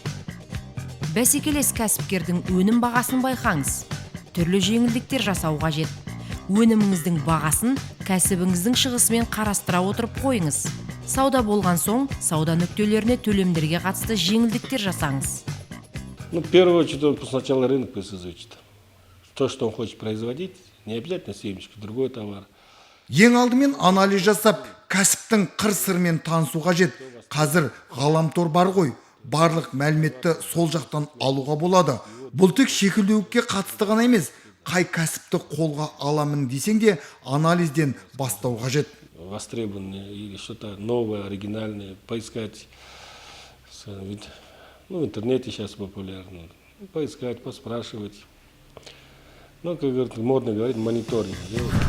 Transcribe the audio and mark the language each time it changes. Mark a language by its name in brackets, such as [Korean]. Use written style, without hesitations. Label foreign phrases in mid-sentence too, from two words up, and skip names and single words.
[Kazakh] Бәсекелес кәсіпкердің өнім бағасын байқаңыз. Түрлі жеңілдіктер жасау қажет. Өніміңіздің бағасын кәсібіңіздің шығысымен қарастыра отырып қойыңыз. Сауда болған соң, сауда нүктелеріне төлемдерге қатысты жеңілдіктер жасаңыз. [Russian] Ну, в первую очередь, он сначала рынок пусть изучит. То, что он хочет производить, не обязательно семечки, другой товар. [Kazakh] Ең алдымен анализ жасап, кәсіптің қыр-сырымен танысу қажет. Қазір ғаламтор бар ғой, барлық мәліметті сол жақтан алуға болады. Бұл тек шекілдеуікке қатысты ғана емес, қай кәсіпті қолға аламын десең де анализден бастау қажет. [Russian] Востребованные или что-то новое, оригинальное, поискать. Ну, в интернете сейчас популярно. Поискать, поспрашивать. Ну, как говорят, модно говорить, мониторинг делать.